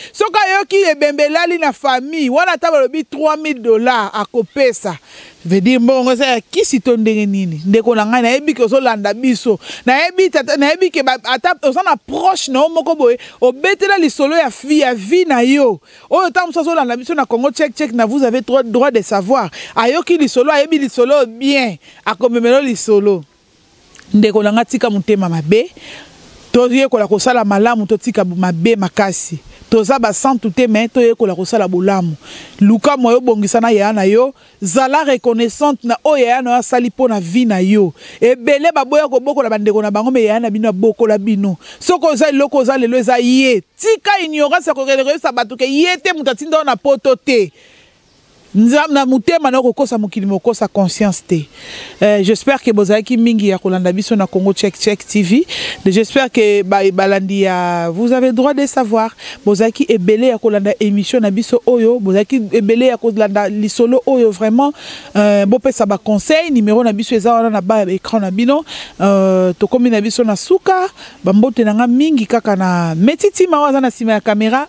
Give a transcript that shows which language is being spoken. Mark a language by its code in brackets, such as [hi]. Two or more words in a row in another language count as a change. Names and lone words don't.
[ln] Soki ayoki ebembe elali na famille, wana ata balobi trois mille dollars akopesa. [fr] Veut dire, [ln] mbongo eza ya kisi to ndenge nini? Ndeko na ngai, nayebi ke ozolanda biso. Nayebi tata, nayebi ke ba, ata oza na proche na yo moko boye, obetela lisolo ya fi-, ya vie na yo. Oyo ta mosusu azolanda biso na Congo Check Check, na Vous avez droit, droit de savoir. Ayoki lisolo, ayebi lisolo bien. Akomemela lisolo. Ndeko na nga, tika motema mabe. Toyekola kosala malamu, totika mabe makasi. Toza basantu te, mais toyekola kosala bolamu. Luka moyo bongisa na yaya na yo, zala reconnaissante na oyo yaya na yo asali mpo na vie na yo. Ebele baboya kobokola bandeko na bango, mais yaya na bino abokola bino. Soko oza eloko oza lelo eza ye. Tika ignorance ya kokende koyebisa bato ke ye te moto atinda yo na poto te. Nzam-, na motema na okokosa mokili mokosa conscience te. Euh, [fr] j'espère que [ln] bozalaki mingi ya kolanda biso na Congo Check Check T V. [fr] J'espère que [ln] ba-, balandi ya Vous avez droit de savoir. Bozalaki ebele ya kolanda émission na biso oyo. Bozalaki ebele ya kolanda lisolo oyo vraiment. Euh, bopesa ba conseil. Numéro na biso eza wana na ba écran na bino. Euh, tokomi na biso na suka. Bambote na nga mingi kaka na Metitima oyo aza na nsima ya caméra.